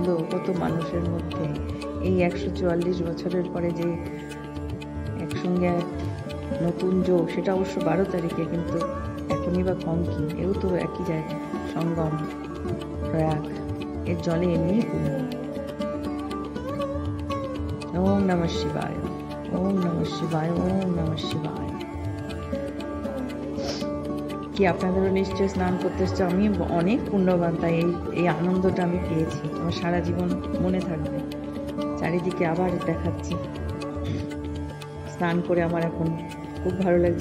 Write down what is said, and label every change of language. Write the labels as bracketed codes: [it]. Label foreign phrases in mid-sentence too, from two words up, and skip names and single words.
[bn] কত মানুষের মধ্যে এই 144 বছরের পরে যে একসঙ্গে নতুন যোগ, সেটা অবশ্য 12 তারিখে, কিন্তু এখনই বা কম কি, এও তো একই জায়গা, সঙ্গম প্রয়াগ, এর জলে এমনি পূর্ণ। [sa] ওম নমঃ শিবায়, ওম নমঃ শিবায়, ওম নমঃ শিবায়। [bn] কি আপনাদেরও নিশ্চয়ই স্নান করতে এসছে। আমি অনেক পুণ্যবান, তাই এই আনন্দটা আমি পেয়েছি, আমার সারা জীবন মনে থাকবে। চারিদিকে আবার দেখাচ্ছি, স্নান করে আমার এখন খুব ভালো লাগছে।